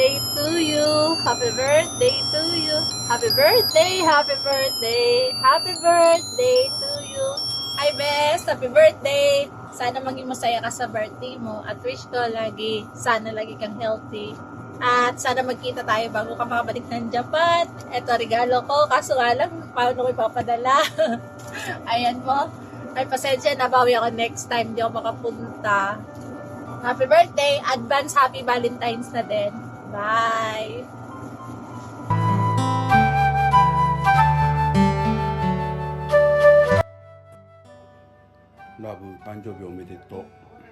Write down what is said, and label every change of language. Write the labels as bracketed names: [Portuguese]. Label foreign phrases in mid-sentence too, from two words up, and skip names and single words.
[English] to you. Happy birthday to you. Happy birthday, happy birthday. Happy birthday to you. Hi, Bes. Happy birthday. [Filipino] Sana maging masaya ka sa birthday mo. At wish ko lagi, sana lagi kang healthy. At sana magkita tayo bago ka makabalik ng Japan. Ito regalo ko. Kaso nga lang, paano ko ipapadala? Ayan mo. Ay, pasensya na. Bawi ako [English] next time. [Filipino] Di ako makapunta. [English] Happy birthday! Advance happy Valentine's [Filipino] na din. [English] Bye! [Japanese] ラブ誕生日おめでとう。